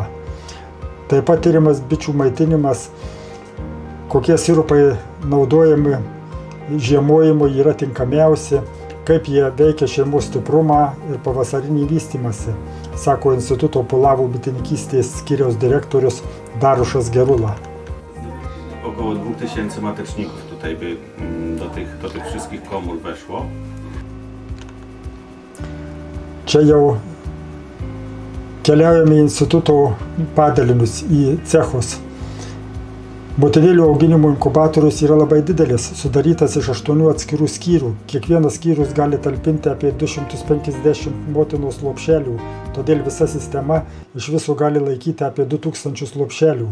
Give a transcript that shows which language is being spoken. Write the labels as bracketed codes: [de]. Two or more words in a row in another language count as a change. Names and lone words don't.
[lt] Taip pat tyrimas bičių maitinimas, kokie sirupai naudojami žiemojimui yra tinkamiausi, kaip jie veikia šeimos stiprumą ir pavasarinį vystymąsi, sako Instituto Pulavų bitininkystės skyriaus dyrektorius Daruszas Gerula. [pl] Około 2000 mateczników tutaj by do tych wszystkich komór weszło. [lt] Čia jau keliaujame į instituto padalinius, į cechus. Motinėlių auginimo inkubatorius yra labai didelis, sudarytas iš 8 atskirų skyrių. Kiekvienas skyrius gali talpinti apie 250 motinos lopšelių, todėl visa sistema iš viso gali laikyti apie 2000 lopšelių.